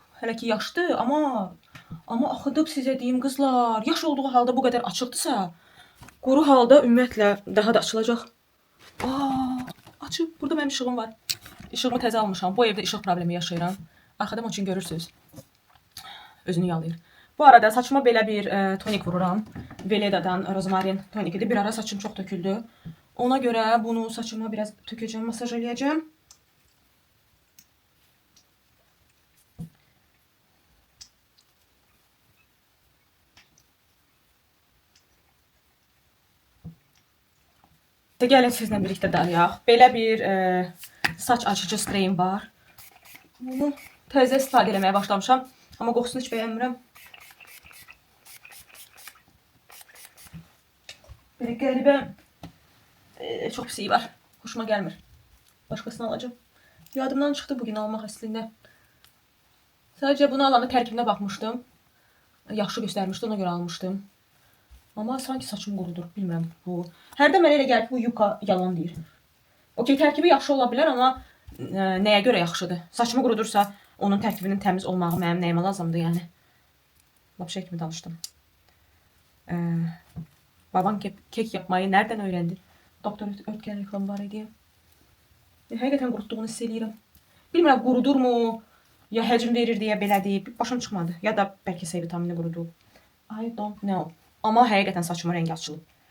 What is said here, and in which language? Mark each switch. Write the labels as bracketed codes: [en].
[az] Hələ ki yaşdır, amma axıdıb sizə deyim qızlar. Yaş olduğu halda bu qədər açıqdırsa, quru halda ümumiyyətlə daha da açılacaq. Açıb. Burada mənim işığım var. İşığımı təzə almışam. Bu evdə işıq problemi yaşayıram. Arxadan onun üçün görürsünüz. Özünü yalayır. Bu arada saçıma belə bir tonik vururam. Veleda'dan rozmarin tonikidir. Bir ara saçım çox töküldü. Ona görə bunu saçıma biraz tökəcəm, masaj eləyəcəm. Gəlin sizlə birlikdə darıyaq. Belə bir saç açıcı spreyim var. Bunu təzə istifadə eləməyə başlamışam. Amma qoxusunu heç bəyənmirəm. Belə qəribə çox pis iyi var. Xoşuma gəlmir. Başqasını alacağım. Yadımdan çıxdı bugün almaq əslində. Sadəcə bunu alanda tərkibinə baxmışdım. Yaxşı göstərmişdi, ona görə almışdım. Amma sanki saçım qurudur, bilmirəm bu. Hərdən mənə elə gəlib bu yuka yalan deyir. Okey, tərkibi yaxşı ola bilər, amma nəyə görə yaxşıdır? Saçımı qurudursa, onun tərkibinin təmiz olmağı mənim nəyimə lazımdır, yəni. Lap şey kimi danışdım. [tr] Babam kek yapmayı nereden öğrendi? [az] Doktor Ötken reklamı var idi. Həqiqətən qurutduğunu hiss edirəm. Bilmirəm, qurudur mu? Ya həcm verir deyə belədir. Başım çıxmadı. Ya da bəlkə C vitamini qurudu. [en] I don't know. [az] Amma həqiqətən saçımın rəngi açılıb.